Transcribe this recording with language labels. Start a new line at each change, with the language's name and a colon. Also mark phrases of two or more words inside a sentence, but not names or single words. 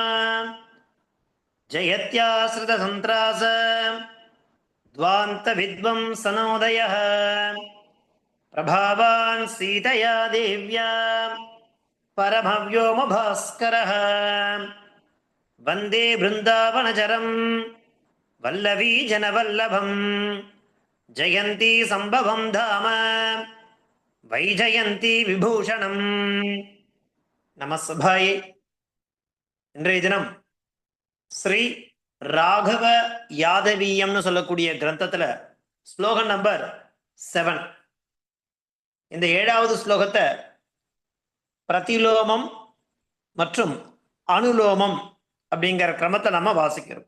Sanskrit: जयत्याश्रितसन्त्रास द्वान्तविद्वंसनोदयः प्रभावान् सीतया देव्या परमव्योमभास्करः वन्दे बृन्दावनचरम् वल्लवी जनवल्लभम् जयन्ती सम्भवं धाम वैजयन्ती विभूषणम्. நமஸ்பாயே.
Tamil: இன்றைய தினம் ஸ்ரீ ராகவ யாதவீயம்னு சொல்லக்கூடிய கிரந்தத்துல ஸ்லோகம் நம்பர் 7, இந்த 7வது ஸ்லோகத்தை பிரதிலோமம் மற்றும் அனுலோமம் அப்படிங்கிற கிரமத்தை நம்ம வாசிக்கிறோம்.